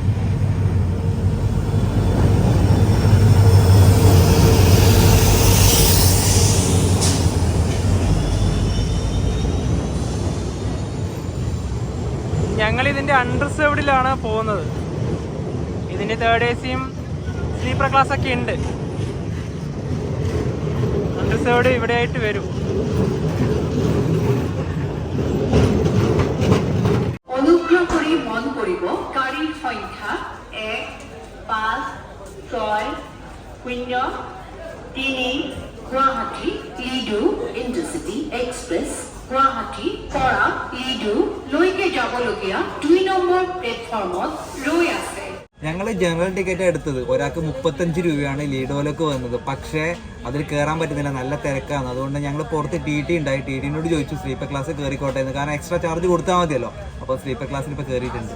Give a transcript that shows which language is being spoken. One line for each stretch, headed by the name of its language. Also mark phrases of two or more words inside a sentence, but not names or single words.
Malayalam: ഞങ്ങൾ ഇതിൻ്റെ അൺറിസർവ്ഡിലാണ് പോകുന്നത്. ഇതിൻ്റെ
English: 3rd AC
Malayalam: യും
English: sleeper class
Malayalam: ഒക്കെ ഉണ്ട്. അൺറിസർവ്ഡ് ഇവിടെ ആയിട്ട് വരും.
Assamese: অনুগ্ৰহ কৰি মন কৰিব, গাড়ীৰ সংখ্যা 1, 5, 6, 0, 3 গুৱাহাটী লিডো ইণ্টাৰচিটি এক্সপ্ৰেছ গুৱাহাটী পৰা লিডো লৈকে যাবলগীয়া 2 নম্বৰ প্লেটফৰ্মত ৰৈ আছে.
Malayalam: ഞങ്ങൾ
English: general ticket
Malayalam: എടുത്തത്. ഒരാൾക്ക് 35 രൂപയാണ് ലീഡോയിലേക്ക് വന്നത്. പക്ഷേ അതിൽ കയറാൻ പറ്റുന്നില്ല, നല്ല തിരക്കാണ്. അതുകൊണ്ട് ഞങ്ങൾ പുറത്ത് TT ഉണ്ടായി. TTനോട് ചോദിച്ചു
English: sleeper class
Malayalam: കയറിക്കോട്ടെ എന്ന്. കാരണം
English: extra charge
Malayalam: കൊടുത്താൽ മതിയല്ലോ. അപ്പോൾ
English: sleeper class
Malayalam: ഇപ്പോൾ കയറിയിട്ടുണ്ട്.